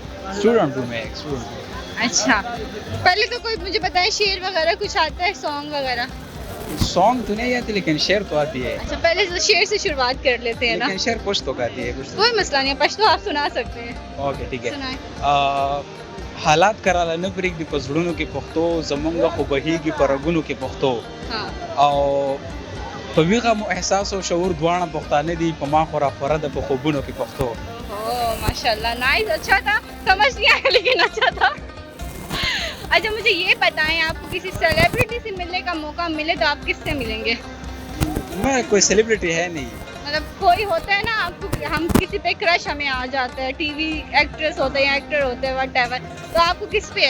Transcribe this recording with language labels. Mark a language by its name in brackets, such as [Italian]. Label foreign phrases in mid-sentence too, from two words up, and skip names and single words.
[Urdu] اسٹوڈنٹ ہوں میں، ایک اسٹوڈنٹ. اچھا، پہلے تو کوئی مجھے بتائے شعر وغیرہ کچھ آتا ہے، سانگ وغیرہ? سانگ تو نہیں آتی لیکن شعر تو آتی ہے. اچھا، پہلے تو شعر سے شروعات کر لیتے ہیں نا. لیکن شعر کچھ تو آتی ہے کچھ. کوئی مسئلہ نہیں ہے، پشتو آپ سنا سکتے ہیں. اوکے ٹھیک ہے. سنائیں. [Pashto] حالات کراله نه پرېږدي په زړونو کې پښتو زمونږ خو بهیږي په رګونو کې پښتو [Urdu] ہاں. [Pashto] او په ویغه مو احساس او شعور دواړه پښتانه دي په ما خورا خوره د په خوبونو کې پښتو. [Urdu] اوه ماشاءاللہ، نائس. اچھا تھا، سمجھ نہیں آیا لیکن اچھا تھا. اچھا مجھے یہ بتائیں، آپ کو کسی سیلیبریٹی سے ملنے کا موقع ملے تو آپ کس سے ملیں گے؟ میں کوئی سیلیبریٹی ہے نہیں. مطلب کوئی ہوتا ہے نا آپ کو، ہم کسی پہ کرش ہمیں آ جاتا ہے، ٹی وی ایکٹریس ہوتے ہیں یا ایکٹر ہوتے ہیں [English] whatever, [Urdu] تو آپ کو کس پہ ہے؟